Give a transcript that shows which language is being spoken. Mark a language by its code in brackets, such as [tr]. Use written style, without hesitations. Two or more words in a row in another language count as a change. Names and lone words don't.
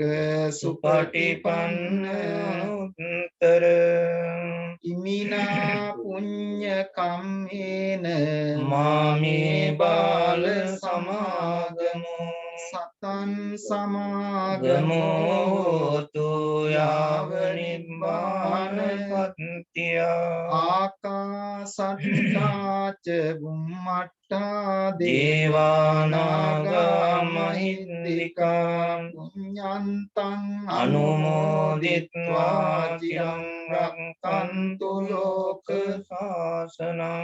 [pi] සුපටිපන්න උත්තර ඉමිනා පුඤ්ඤ කම්මේන මාමේ බාල සමාගමෝ සතං සමාගමෝ ගමෝතු යාව නිබ්බානපත්තිය ආකාසට්ටාච බුම්මට්ටා දේවානාගා මහින්దికා පුඤ්ඤන්තං අනුමෝදිත්වා චිරං රක්ඛන්තු ලෝක ශාසනං